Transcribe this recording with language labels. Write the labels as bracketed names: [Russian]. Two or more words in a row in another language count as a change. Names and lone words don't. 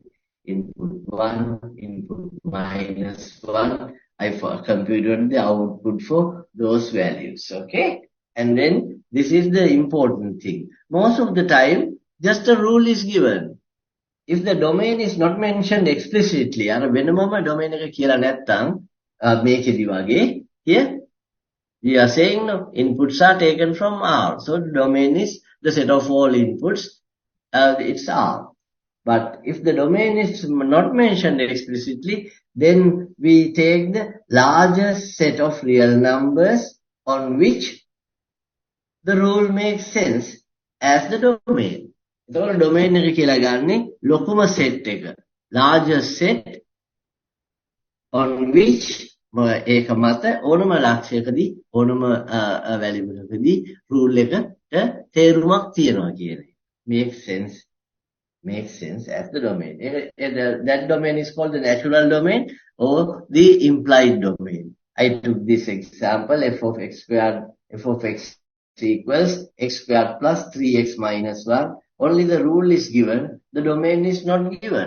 [English] Input 1, input minus 1. I computed the output for those values. Okay. And then this is the important thing. Most of the time, just a rule is given. If the domain is not mentioned explicitly, [Sinhala] වෙනමම domain එක කියලා නැත්තම් මේකෙදි වගේ [English] here we are saying no, inputs are taken from R. So the domain is the set of all inputs. It's R. But if the domain is not mentioned explicitly, then we take the largest set of real numbers on which the rule makes sense as the domain. [Sinhala] එතකොට domain එක කියලා ගන්නෙ ලොකුම set එක. [English] Largest set on which [Sinhala] ඒක මත ඕනම ලක්ෂයකදී ඕනම value එකකදී rule එකට තේරුමක් තියෙනවා කියන එක. [English] Makes sense as the domain. That domain is called the natural domain or the implied domain. I took this example, f of x squared, f of x equals x squared plus 3x minus 1. Only the rule is given, the domain is not given.